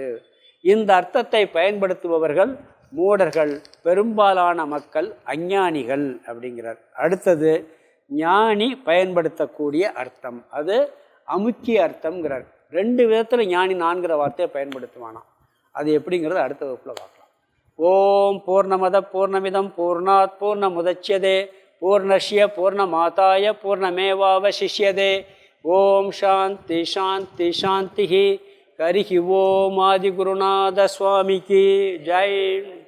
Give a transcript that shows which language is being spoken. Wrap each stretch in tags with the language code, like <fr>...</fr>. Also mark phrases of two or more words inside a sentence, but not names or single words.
<ta>இந்த அர்த்தத்தை பயன்படுத்துபவர்கள் மூடர்கள், பெரும்பாலான மக்கள் அஞ்ஞானிகள் அப்படிங்கிறார். அடுத்தது ஞானி பயன்படுத்தக்கூடிய அர்த்தம், அது அமுக்கிய அர்த்தம்ங்கிறார். 2 விதத்தில் ஞானி 4ங்கிற வார்த்தையை பயன்படுத்துவானாம். அது எப்படிங்கிறது அடுத்த வகுப்பில் பார்க்கலாம்.</ta> <sa>ओम् पूर्णमदः पूर्णमिदं पूर्णात् पूर्णमुदच्यते पूर्णस्य पूर्णमादाय पूर्णमेवावशिष्यते. ओम् शान्ति शान्ति शान्ति. हरिः ओम्</sa> <ta>ஆதிகுருநாத சுவாமிக்கு ஜெய்.</ta>